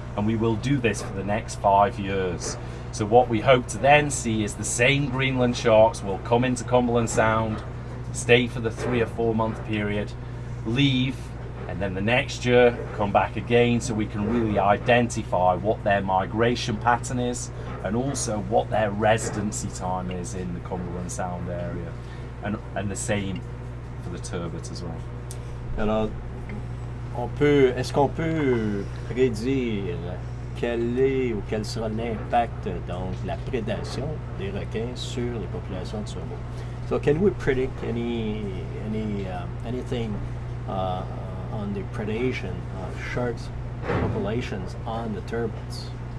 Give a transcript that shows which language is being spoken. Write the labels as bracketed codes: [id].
[en] And we will do this for the next 5 years. So what we hope to then see is the same Greenland sharks will come into Cumberland Sound, stay for the 3 or 4 month period, leave, and then the next year come back again, so we can really identify what their migration pattern is and also what their residency time is in the Cumberland Sound area, and the same for the turbot as well. [fr] Alors, est-ce qu'on peut prédire quel est ou quel sera l'impact donc de la prédation des requins sur les populations de saumon? [en] So can we predict anything on the predation of sharks populations on the turbots?